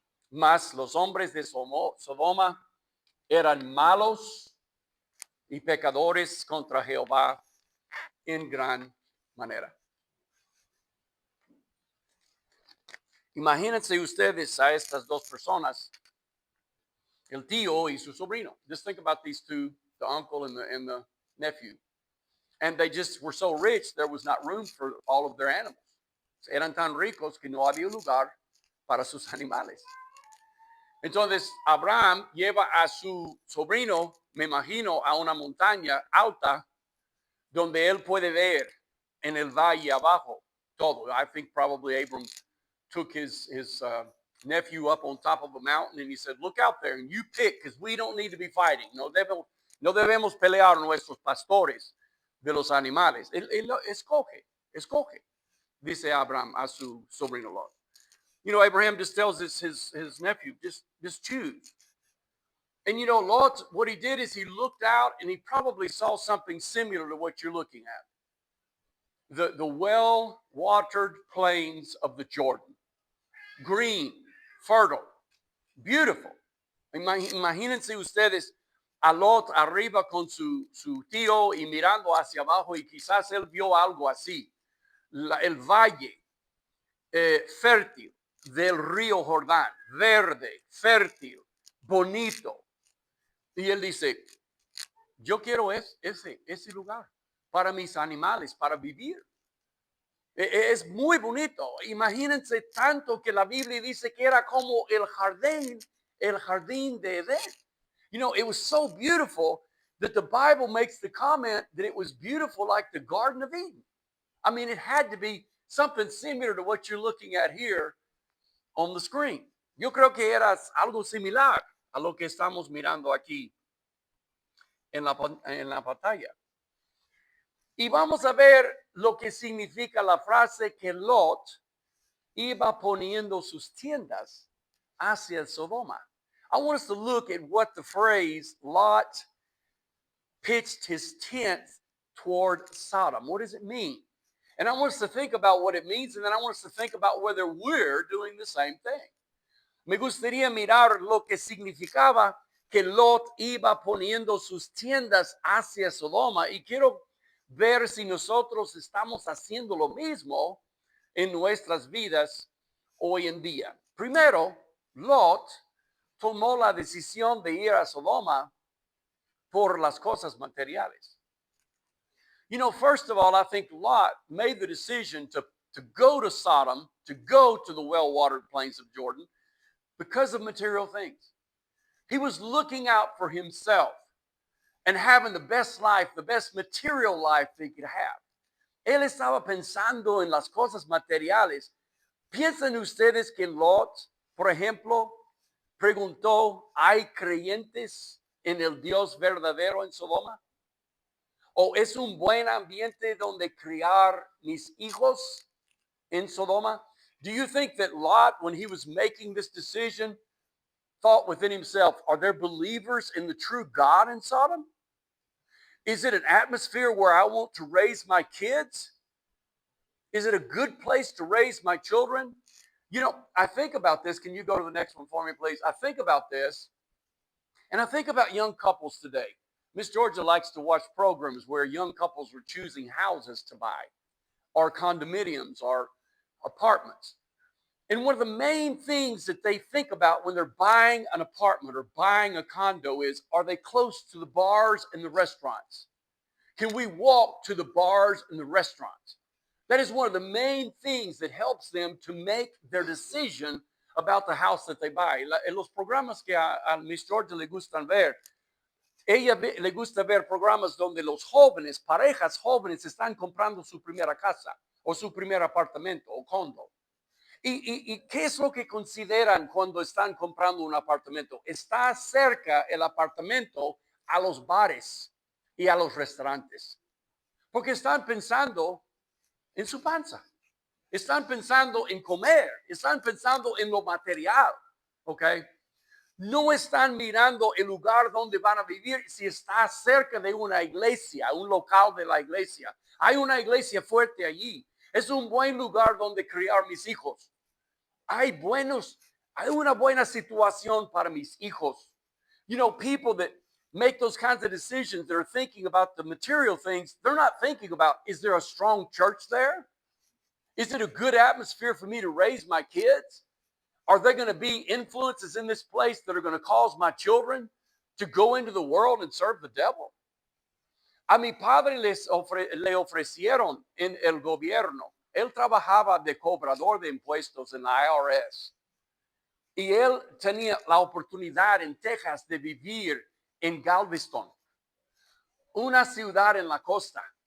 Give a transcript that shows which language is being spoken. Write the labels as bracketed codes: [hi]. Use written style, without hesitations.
[es] Mas los hombres de Sodoma eran malos y pecadores contra Jehová en gran manera. Imagínense ustedes a estas dos personas, el tío y su sobrino. [en] Just think about these two, the uncle and the nephew. And they just were so rich, there was not room for all of their animals. [es] Eran tan ricos que no había lugar para sus animales. Entonces, Abraham lleva a su sobrino, me imagino, a una montaña alta donde él puede ver en el valle abajo todo. [en] I think probably Abram took his nephew up on top of a mountain and he said, look out there and you pick because we don't need to be fighting. [es] No debemos pelear nuestros pastores de los animales. Él escoge, dice Abraham a su sobrino Lot. [en] You know, Abraham just tells his nephew, just choose. And you know, Lot, what he did is he looked out and he probably saw something similar to what you're looking at. The well-watered plains of the Jordan. Green, fertile, beautiful. [es] Imagínense ustedes a Lot arriba con su tío y mirando hacia abajo y quizás él vio algo así. El valle fértil del río Jordán, verde, fértil, bonito. Y él dice, yo quiero ese lugar para mis animales, para vivir. Es muy bonito. Imagínense tanto que la Biblia dice que era como el jardín de Edén. [en] You know, it was so beautiful that the Bible makes the comment that it was beautiful like the Garden of Eden. I mean, it had to be something similar to what you're looking at here on the screen. [es] Yo creo que era algo similar a lo que estamos mirando aquí en la pantalla. Y vamos a ver lo que significa la frase que Lot iba poniendo sus tiendas hacia el Sodoma. [en] I want us to look at what the phrase Lot pitched his tent toward Sodom. What does it mean? And I want us to think about what it means, and then I want us to think about whether we're doing the same thing. [es] Me gustaría mirar lo que significaba que Lot iba poniendo sus tiendas hacia Sodoma, y quiero ver si nosotros estamos haciendo lo mismo en nuestras vidas hoy en día. Primero, Lot tomó la decisión de ir a Sodoma por las cosas materiales. [en] You know, first of all, I think Lot made the decision to go to Sodom, to go to the well-watered plains of Jordan, because of material things. He was looking out for himself and having the best life, the best material life that he could have. [es] Él estaba pensando en las cosas materiales. ¿Piensan ustedes que Lot, por ejemplo, preguntó, ¿hay creyentes en el Dios verdadero en Sodoma? ¿O es un buen ambiente donde criar mis hijos en Sodoma? [en] Do you think that Lot, when he was making this decision, thought within himself, are there believers in the true God in Sodom? Is it an atmosphere where I want to raise my kids? Is it a good place to raise my children? You know, I think about this. Can you go to the next one for me, please? I think about this, and I think about young couples today. Miss Georgia likes to watch programs where young couples were choosing houses to buy, or condominiums, or apartments. And one of the main things that they think about when they're buying an apartment or buying a condo is, are they close to the bars and the restaurants? Can we walk to the bars and the restaurants? That is one of the main things that helps them to make their decision about the house that they buy. [es] En los programas que a Miss Georgia le gustan ver, ella le gusta ver programas donde los jóvenes, parejas jóvenes, están comprando su primera casa o su primer apartamento o condo. ¿Y qué es lo que consideran cuando están comprando un apartamento? Está cerca el apartamento a los bares y a los restaurantes. Porque están pensando en su panza. Están pensando en comer. Están pensando en lo material. ¿Ok? No están mirando el lugar donde van a vivir si está cerca de una iglesia, un local de la iglesia. Hay una iglesia fuerte allí. Es un buen lugar donde criar mis hijos. Hay una buena situación para mis hijos. [en] You know, people that make those kinds of decisions, they're thinking about the material things. They're not thinking about, is there a strong church there? Is it a good atmosphere for me to raise my kids? Are there going to be influences in this place that are going to cause my children to go into the world and serve the devil? [es] A mi padre le ofrecieron en el gobierno. Él trabajaba de cobrador de impuestos en la IRS. Y él tenía la oportunidad en Texas de vivir en Galveston, una ciudad en la costa.